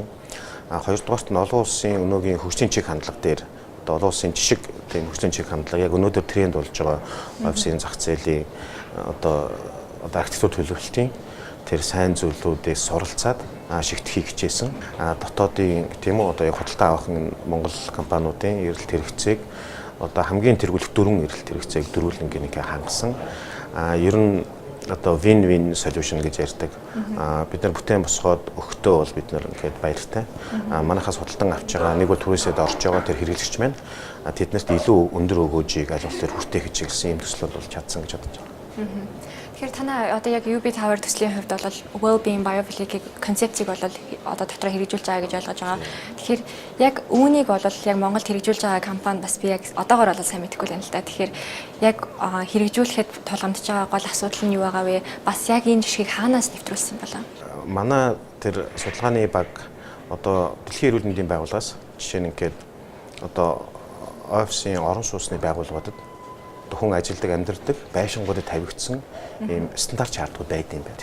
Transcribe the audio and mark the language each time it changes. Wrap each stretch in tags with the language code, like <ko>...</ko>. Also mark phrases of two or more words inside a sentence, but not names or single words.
<mn>Хоёрдугаарт нь олон улсын өнөөгийн хөгжлийн чиг хандлага дээр одоо олон улсын жишг тийм хөгжлийн чиг хандлага яг өнөөдөр тренд болж байгаа офисын зах зээлийн одоо архитектур төлөвлөлтийн тэр сайн зүйлүүдээс суралцаад шигтгэхийг хичээсэн. Дотоодын тийм үү одоо яг худалдаа авах Монгол компаниудын эрэлт хэрэгцээг одоо хамгийн тэргүүлэх 4 эрэлт хэрэгцээг дөрвөлнгийнхээ хангасан. Ер нь одоо</mn> <en>win-win solution</en> <mn>гэж ярьдаг. Бид нар бүтээн босгоод өгтөө бол бид нар ингээд баяртай. Манайхаас худалдан авч байгаа нэг бол түрээсэд орж байгаа тэр хэрэглэгч маань тэднэрт илүү өндөр өгөөжийг аль болох хүртээх хичээлсэн юм төсөл болж чадсан гэж бодож байна. Тэгэхээр танай одоо яг UB Tower төслийн хувьд бол</mn> <en>well-being biophilia</en> <mn>концепцийг бол одоо дотроо хэрэгжүүлж байгаа гэж ойлгож байгаа. Тэгэхээр яг үүнийг бол яг Монголд хэрэгжүүлж байгаа компани бас би яг одоогоор бол сайн мэдэхгүй байна л да. Тэгэхээр яг хэрэгжүүлэхэд тулгамдж байгаа гол асуудал нь юу байгаа вэ? Бас яг энэ жишгийг хаанаас нэвтрүүлсэн болоо? Манай тэр судалгааны баг одоо дэлхийн эрүүл мэндийн байгууллагаас жишээ нь ингээд одоо офисын орон сууцны байгууллагуудад хүн ажилдаг амьдардаг байшингуудад тавигдсан ийм стандарт шаардлагууд байдаг юм байна.</mn>